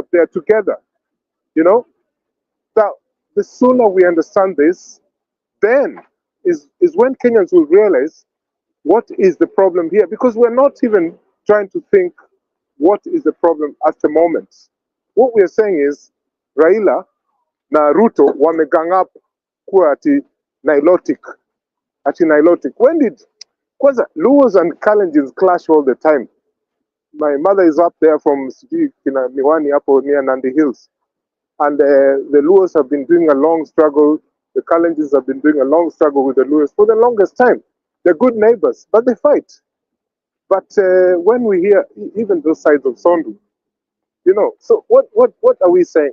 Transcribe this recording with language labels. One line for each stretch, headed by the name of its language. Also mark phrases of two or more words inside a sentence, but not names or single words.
English: They are together. You know? Now, the sooner we understand this, then is when Kenyans will realize what is the problem here. Because we're not even trying to think what is the problem at the moment. What we are saying is
Swahili: Raila na Ruto wamegang up kuwa ati nilotic. Ati nilotic.
English: When did kwanza Luos and Kalenjins clash all the time? My mother is up there from Kina Miwani up near Nandi Hills. And the Luos have been doing a long struggle. The Kalenjins have been doing a long struggle with the Luos for the longest time. They're good neighbors, but they fight. But when we hear even those sides of Sondu, you know, so what are we saying?